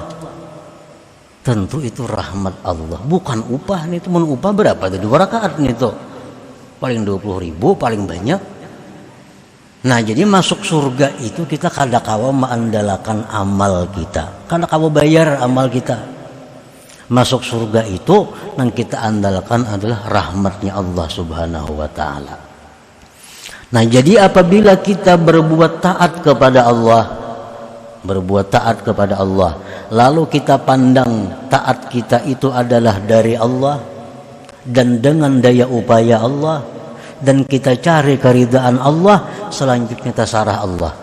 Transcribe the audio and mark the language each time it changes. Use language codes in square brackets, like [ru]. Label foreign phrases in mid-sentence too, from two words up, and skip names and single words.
[id] Tentu itu rahmat Allah, bukan upah nih. Itu mau upah berapa? 2 rakaat nih tuh paling 20.000 paling banyak. [bjn] Nah jadi masuk surga itu kita kada kawa mengandalkan amal kita, kada kawa bayar amal kita. [id] Masuk surga itu yang kita andalkan adalah rahmatnya Allah [ar] subhanahu wa ta'ala. [id] Nah jadi apabila kita berbuat taat kepada Allah, lalu kita pandang taat kita itu adalah dari Allah dan dengan daya upaya Allah, dan kita cari keridaan Allah, selanjutnya terserah Allah.